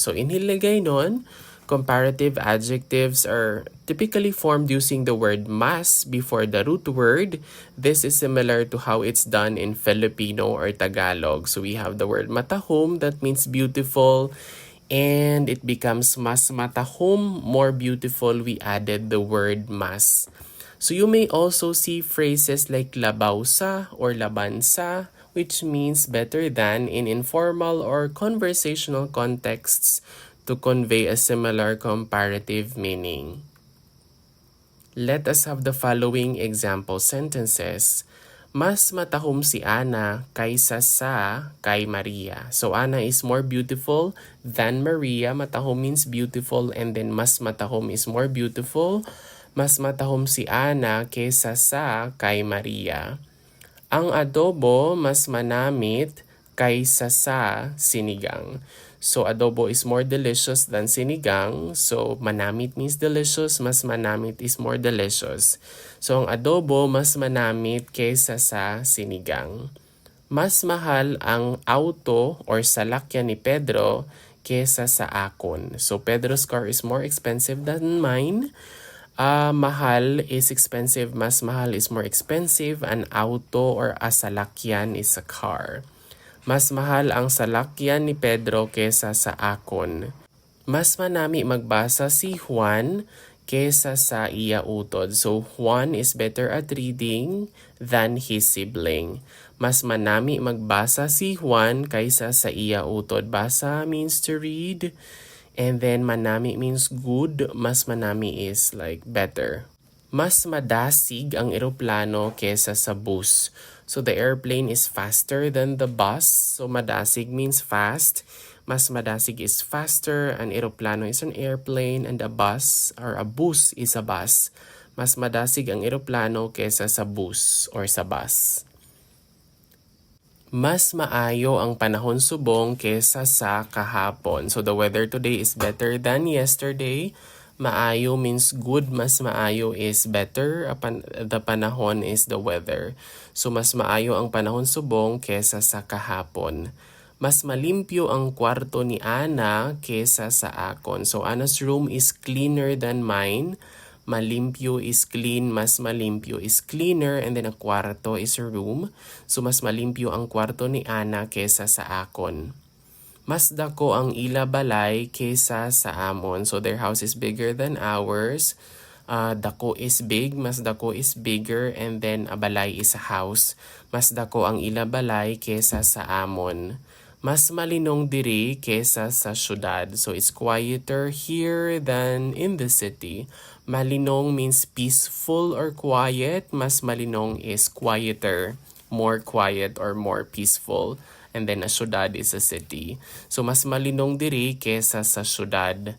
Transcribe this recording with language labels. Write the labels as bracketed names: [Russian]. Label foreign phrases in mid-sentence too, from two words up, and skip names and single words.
[English] So in Hiligaynon, comparative adjectives are typically formed using the word mas before the root word. This is similar to how it's done in Filipino or Tagalog. So we have the word matahom, that means beautiful, and it becomes [Hiligaynon] mas matahom, [English] more beautiful. We added the word mas. So you may also see phrases like labausa or labansa, which means better than in informal or conversational contexts to convey a similar comparative meaning. Let us have the following example sentences. [Hiligaynon] Mas matahom si Ana kaysa sa kay Maria. [English] So Ana is more beautiful than Maria. Matahom means beautiful, and then [Hiligaynon] mas matahom [English] is more beautiful. [Hiligaynon] Mas matahom si Ana kaysa sa kay Maria. Ang adobo mas manamit kaysa sa sinigang. [English] So adobo is more delicious than sinigang. So manamit means delicious, [Hiligaynon] mas manamit [English] is more delicious. [Hiligaynon] So ang adobo mas manamit kaysa sa sinigang. Mas mahal ang auto or salakyan ni Pedro kaysa sa akon. [English] So Pedro's car is more expensive than mine. Mahal is expensive, [Hiligaynon] mas mahal [English] is more expensive. An auto or a salakyan is a car. [Hiligaynon] Mas mahal ang salakyan ni Pedro kesa sa akon. Mas manami magbasa si Juan kesa sa iya utod. [English] So Juan is better at reading than his sibling. [Hiligaynon] Mas manami magbasa si Juan kaysa sa iya utod. [English] Basa means to read. And then manami means good, [Hiligaynon] mas manami [English] is like better. [Hiligaynon] Mas madasig ang eroplano kesa sa bus. [English] So the airplane is faster than the bus. So madasig means fast. [Hiligaynon] Mas madasig [English] is faster. An eroplano is an airplane, and a bus or a bus is a bus. [Hiligaynon] Mas madasig ang eroplano kesa sa bus or sa bus. Mas maayo ang panahon subong kesa sa kahapon. [English] So the weather today is better than yesterday. Maayo means good, [Hiligaynon] mas maayo [English] is better. The panahon is the weather. [Hiligaynon] So mas maayo ang panahon subong kesa sa kahapon. Mas malimpyo ang kwarto ni Ana kesa sa akon. [English] So Ana's room is cleaner than mine. Malimpyo is clean, [Hiligaynon] mas malimpyo [English] is cleaner, and then [Hiligaynon] ang kwarto [English] is a room. [Hiligaynon] So mas malimpyo ang kwarto ni Ana kesa sa akon. Mas dako ang ila balay kesa sa amon. [English] So their house is bigger than ours. Dako is big, [Hiligaynon] mas dako [English] is bigger, and then a balay is a house. [Hiligaynon] Mas dako ang ila balay kesa sa amon. Mas malinong diri kesa sa syudad. [English] So it's quieter here than in the city. Malinong means peaceful or quiet. [Hiligaynon] Mas malinong [English] is quieter, more quiet or more peaceful. And then a syudad is a city. [Hiligaynon] So mas malinong diri kesa sa syudad.